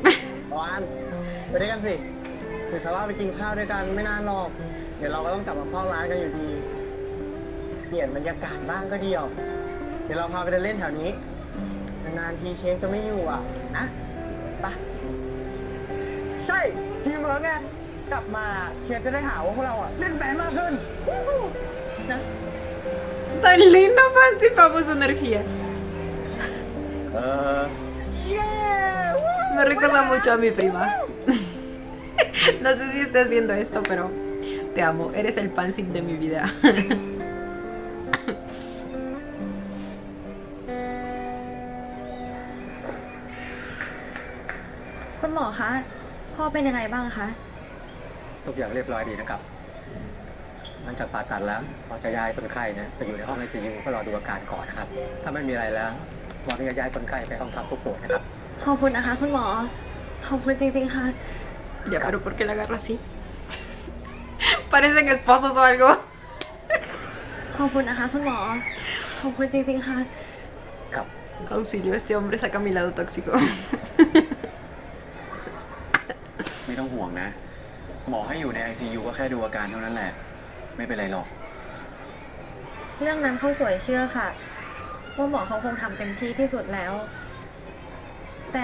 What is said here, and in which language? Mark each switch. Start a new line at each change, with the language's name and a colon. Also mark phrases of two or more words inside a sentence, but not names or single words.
Thai: วานไปด้วยกันสิหรือสาระไปกินข้าวด้วยกันไม่นานหรอก เดี๋ยวเราก็ต้องกลับมาเฝ้าร้านกันอยู่ดี เปลี่ยนบรรยากาศบ้างก็ดีอ่ะเดี๋ยวเราพาไปเดินเล่นแถวนี้ นานๆทีเชฟจะไม่อยู่อ่ะ นะไปใช่ทีมเวิร์กไงกลับมาเชฟจะได้หาว่าพวกเราอ่ะเล่นแบนมากขึ้นนะ
Spanish: Tan lindo, Pansip, vamos su energía.
Thai: เย้
Spanish: Me recuerda mucho a mi prima. No sé si estás viendo esto, pero te amo. Eres el Pansip de mi vida.
Thai: คุณหมอคะ พ่อเป็นยังไงบ้างคะ ทุกอย่างเรียบร้อยดีนะครับหลังจากผ่าตัดแล้วเราจะย้ายคนไข้เนี่ยไปอยู่ในห้อง ICU เพื่อรอดูอาการก่อนนะครับ ถ้าไม่มีอะไรแล้วหมอจะย้ายคนไข้ไปห้องพักผู้ป่วยนะครับ ขอบคุณนะคะคุณหมอ ขอบคุณจริงๆค่ะ
Spanish: Ya, pero ¿por qué la agarra así? Parecen esposos o algo.
Thai: ขอบคุณนะคะคุณหมอ ขอบคุณจริงๆค่ะ ครับ
Spanish: Auxilio, este hombre saca mi lado tóxico.
Thai: ไม่ต้องห่วงนะ หมอให้อยู่ใน ICU ก็แค่ดูอาการเท่านั้นแหละ ไม่เป็นไรหรอก เรื่องนั้นเขาสวยเชื่อค่ะว่าหมอเขาคงทำเต็มที่ที่สุดแล้ว แต่